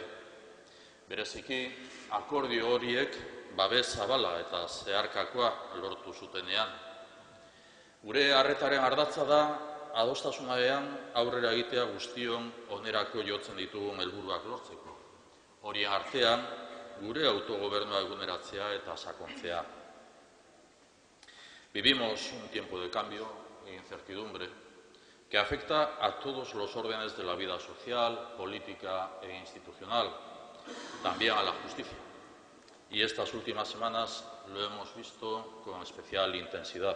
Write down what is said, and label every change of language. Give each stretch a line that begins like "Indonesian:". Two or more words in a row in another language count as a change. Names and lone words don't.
Basque: Bereziki, akordio horiek babes zabala eta zeharkakoa lortu zutenean. Gure arretaren ardatza da, adostasunean aurrera egitea guztion onerako jotzen ditugun helburuak lortzeko. Horien artean, gure autogobernua eguneratzea eta sakontzea.
Spanish: Vivimos un tiempo de cambio e incertidumbre que afecta a todos los órdenes de la vida social, política e institucional, también a la justicia. Y estas últimas semanas lo hemos visto con especial intensidad.